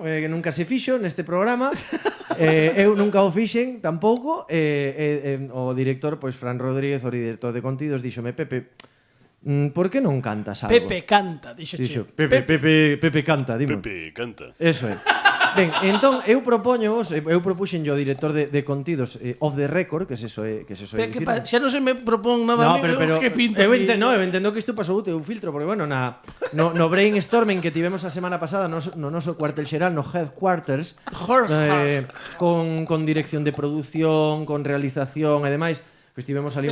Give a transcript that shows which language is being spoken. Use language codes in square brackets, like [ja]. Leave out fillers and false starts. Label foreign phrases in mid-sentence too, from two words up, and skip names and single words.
[gl] Que nunca se fixo neste programa. Eu nunca o fixen tampouco. O director, pois Fran Rodríguez, o director de contidos, díxome: Pepe, por que non cantas algo? Pepe canta, dixo Dixo, che. Pepe canta, dimo. Pepe, canta. Eso é. Ben, entón eu propuxenlle ao director de contidos [en] off the record, [gl] que se soe dicir. Xa non se me propón nada [es] No, a mí, [gl] pero que pinta. eu entendo que isto pasou un filtro, porque bueno, no brainstorming que tivemos a semana pasada no noso cuartel xeral, no headquarters, con dirección de produción, con realización e demais, pois tivemos ali un